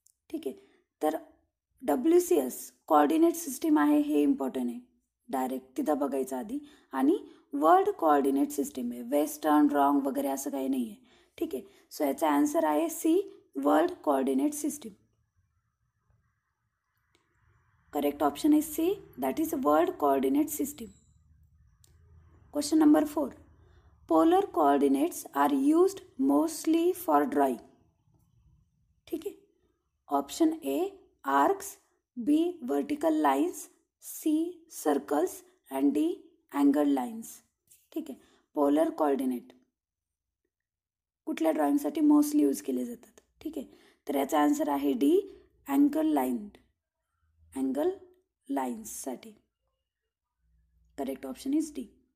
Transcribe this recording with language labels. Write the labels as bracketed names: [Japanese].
[Marathi] ठीक आहे, तर WCS कोऑर्डिनेट सिस्टीम आहे हे इम्पॉर्टंट आहे, डायरेक्ट तिथं बघायचं आधी. आणि वर्ल्ड कोऑर्डिनेट सिस्टीम आहे, वेस्टर्न रॉंग वगैरे असं काही नाही आहे. ठीक आहे, सो याचा आन्सर आहे C world coordinate system. [English] Correct option is C, that is world coordinate system. Question number 4. Polar coordinates are used mostly for drawing. [Hindi] ठीक है, [English] Option A arcs, B vertical lines, C circles and D angled lines. [Marathi] ठीक आहे, polar coordinate कुठल्या ड्रॉइंगसाठी mostly use केले जातात. ठीक आहे, तर याचा आन्सर आहे D angle लाईन्ससाठी. [English] Correct option is D.